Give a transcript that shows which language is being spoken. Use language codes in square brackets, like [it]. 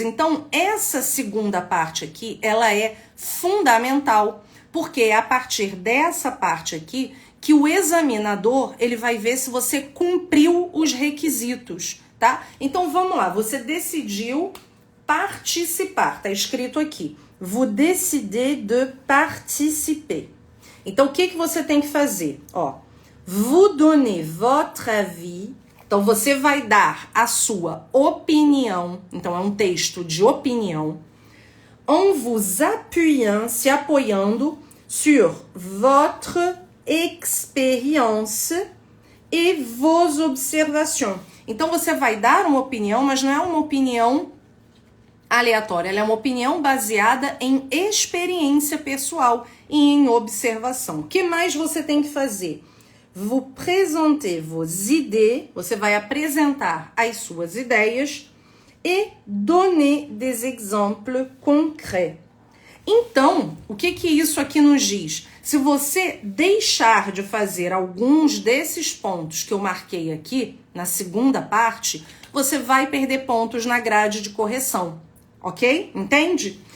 [pt] Então, essa segunda parte aqui, ela é fundamental, porque é a partir dessa parte aqui que o examinador, ele vai ver se você cumpriu os requisitos, tá? Então, vamos lá, você decidiu participar, tá escrito aqui. [fr] Vous décidez de participer. [pt] Então, o que você tem que fazer? [fr] Ó, vous donnez votre avis. [pt] Então, você vai dar a sua opinião. Então, é um texto de opinião. [fr] En vous appuyant, [pt] se apoiando [fr] sur votre expérience et vos observations. [pt] Então, você vai dar uma opinião, mas não é uma opinião aleatória. Ela é uma opinião baseada em experiência pessoal e em observação. O que mais você tem que fazer? [fr] Vous présentez vos idées. [pt] Você vai apresentar as suas ideias e [fr] donner des exemples concrets. [pt] Então, o que isso aqui nos diz? Se você deixar de fazer alguns desses pontos que eu marquei aqui, na segunda parte, você vai perder pontos na grade de correção, ok? Entende?